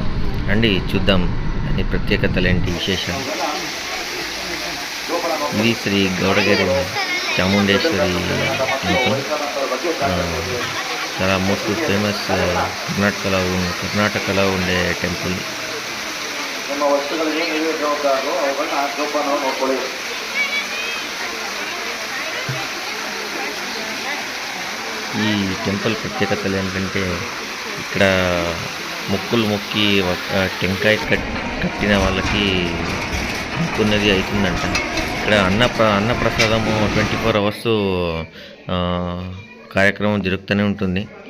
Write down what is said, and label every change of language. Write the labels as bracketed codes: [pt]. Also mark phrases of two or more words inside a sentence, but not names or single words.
[te] అండి చూద్దాం దాని ప్రత్యేకతలు ఏంటి, విశేషాలు. ఇది శ్రీ గౌడగిరి చాముండేశ్వరి టెంపుల్. చాలా [en] most famous [te] కర్ణాటకలో ఉండే టెంపుల్. [kn] ನಿಮ್ಮ ವಸ್ತುಗಳಿಗೆ ನೀವೇ ಜವಾಬ್ದಾರರು, ಅವುಗಳನ್ನ ಜೋಪಾನವಾಗಿ ನೋಡ್ಕೊಳ್ಳಿ. [te] ఈ టెంపుల్ ప్రత్యేకతలు ఏంటంటే ఇక్కడ మొక్కులు మొక్కి టెంకాయ కట్టిన వాళ్ళకి మొక్కున్నది అవుతుందంట. ఇక్కడ అన్నప్రసాదము 24 hours కార్యక్రమం జరుగుతూనే ఉంటుంది.